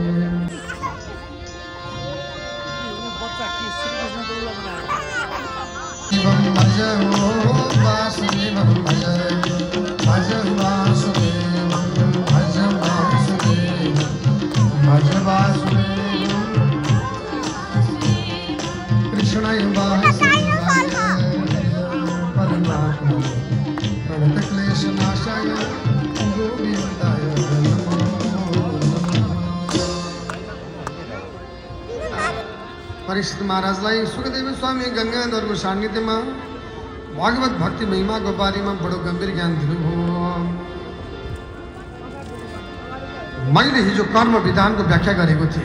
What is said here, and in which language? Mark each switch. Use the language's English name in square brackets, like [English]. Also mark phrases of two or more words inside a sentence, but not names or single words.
[Sanskrit] शिवं भज वासुदेवं भज भज वासुदेवं भज वासुदेवं भज वासुदेवं कृष्णाय वासुदेवाय परमात्मा प्रणतक्लेशनाशाय गोविन्दाय नमो नमः। [Nepali] परीक्षित महाराजलाई सुखदेव स्वामी गंगाधरको सान्निध्यमा भागवत भक्ति महिमाको बारेमा बडो गम्भीर ज्ञान दिनुभयो। मैले हिजो कर्म विधानको व्याख्या गरेको थिएँ।